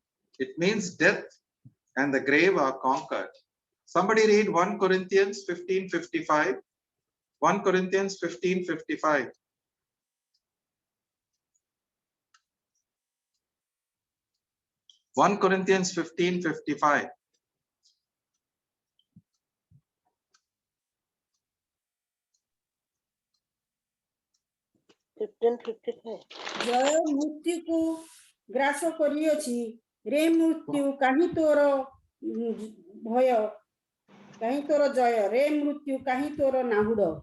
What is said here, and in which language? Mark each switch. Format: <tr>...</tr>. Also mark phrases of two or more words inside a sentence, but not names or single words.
<en>It means death and the grave are conquered. Somebody read 1 Corinthians 15:55. 1 Corinthians 15:55. 1 Corinthians 15:55.</en> <or>ଜୟ ମୃତ୍ୟୁକୁ ଗ୍ରାସ କରିଅଛି ରେ ମୃତ୍ୟୁ କାହିଁ ତୋର ଭୟ କାହିଁ ତୋର ଜୟ ରେ ମୃତ୍ୟୁ କାହିଁ ତୋର ନାହୁଡ଼</or>